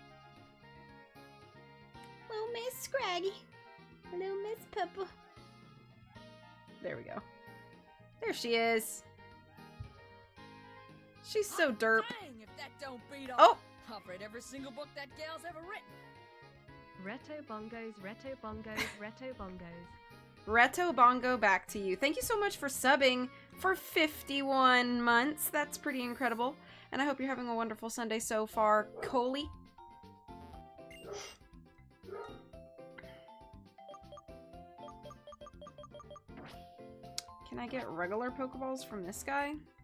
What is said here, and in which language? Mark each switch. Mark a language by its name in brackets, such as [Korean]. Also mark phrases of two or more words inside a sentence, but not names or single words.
[English] Little Miss Scraggy. Little Miss Pepper. There we go. There she is. She's so derp. Dang, if that don't beat off. Oh! I've read every single book that gal's ever written. Reto bongos, reto bongos, reto bongos. Reto Bongo, back to you. Thank you so much for subbing for 51 months. That's pretty incredible. And I hope you're having a wonderful Sunday so far, Coley. Can I get regular Pokeballs from this guy?